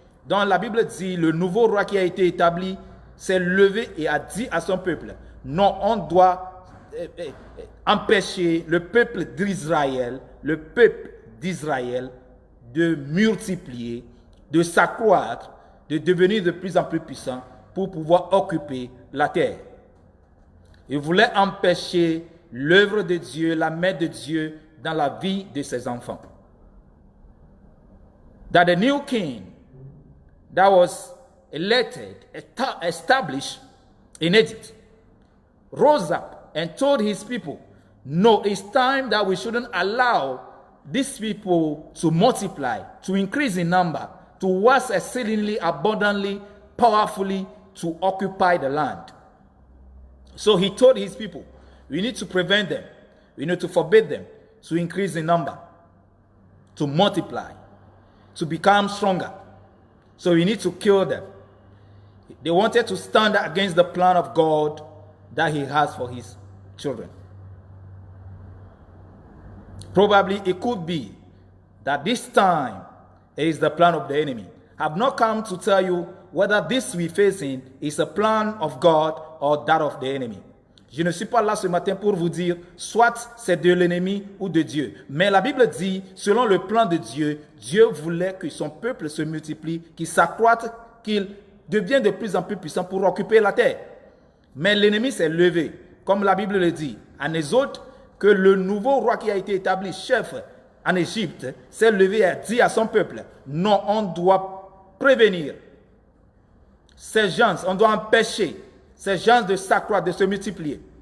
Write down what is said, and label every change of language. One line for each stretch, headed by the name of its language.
French: Donc la Bible dit, le nouveau roi qui a été établi s'est levé et a dit à son peuple, non, on doit empêcher le peuple d'Israël de multiplier, de s'accroître, de devenir de plus en plus puissant pour pouvoir occuper la terre. Il voulait empêcher l'œuvre de Dieu, la main de Dieu dans la vie de ses enfants.
English: That the new king that was elected, established in Egypt, rose up and told his people, no, it's time that we shouldn't allow these people to multiply, to increase in number, to was exceedingly abundantly, powerfully, to occupy the land. So he told his people, we need to prevent them, we need to forbid them to increase in number, to multiply, to become stronger. So we need to kill them. They wanted to stand against the plan of God that he has for his children. Probably it could be that this time is the plan of the enemy. I have not come to tell you whether this we're facing is a plan of God or that of the enemy.
French: Je ne suis pas là ce matin pour vous dire soit c'est de l'ennemi ou de Dieu. Mais la Bible dit, selon le plan de Dieu, Dieu voulait que son peuple se multiplie, qu'il s'accroisse, qu'il devienne de plus en plus puissant pour occuper la terre. Mais l'ennemi s'est levé, comme la Bible le dit, en Exode, que le nouveau roi qui a été établi chef en Égypte s'est levé et a dit à son peuple, non, on doit prévenir ces gens, on doit empêcher ces gens de s'accroître, de se multiplier.